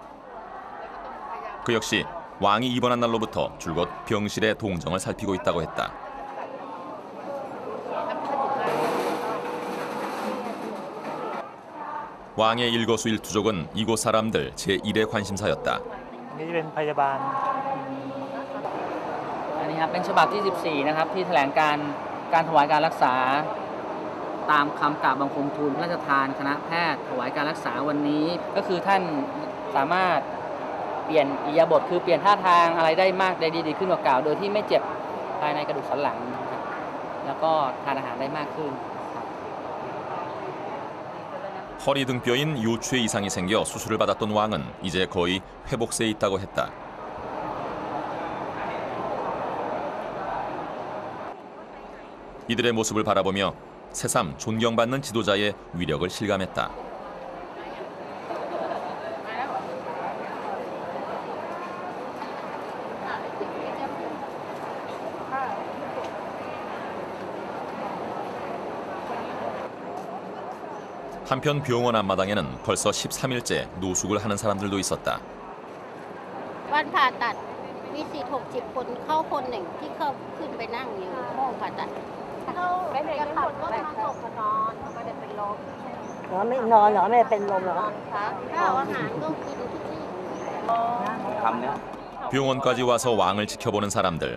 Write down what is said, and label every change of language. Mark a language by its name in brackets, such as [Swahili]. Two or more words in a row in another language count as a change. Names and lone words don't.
[Korean] 그 역시 왕이 입원한 날로부터 줄곧 병실의 동정을 살피고 있다고 했다. 왕의 일거수일투족은 이곳 사람들 제1의 관심사였다. [Thai] อันนี้ครับเป็นฉบับที่ 14 นะครับที่แถลงการถวายการรักษาตามคำกราบบังคมทูลพระราชทานคณะแพทย์ถวายการรักษาวันนี้ก็คือท่านสามารถเปลี่ยนอิริยาบถคือเปลี่ยนท่าทางอะไรได้มากได้ดีขึ้นกว่าเก่าโดยที่ไม่เจ็บภายในกระดูกสันหลังนะครับแล้วก็ทานอาหารได้มากขึ้น [Korean] 허리 등뼈인 요추의 이상이 생겨 수술을 받았던 왕은 이제 거의 회복세에 있다고 했다. 이들의 모습을 바라보며 새삼 존경받는 지도자의 위력을 실감했다. 한편 병원 앞마당에는 벌써 13일째 노숙을 하는 사람들도 있었다. [Thai] วันผ่าตัดมี40-60 คนเข้าคนหนึ่งที่เข้าขึ้นไปนั่งอยู่ห้องผ่าตัดไม่ได้จะตัดก็มาตกมานอนไม่ได้เป็นลม ไม่นอนเหรอไม่เป็นลมเหรอ คะข้าวอาหารก็กินทุกที่ [Korean] 병원까지 와서 왕을 지켜보는 사람들.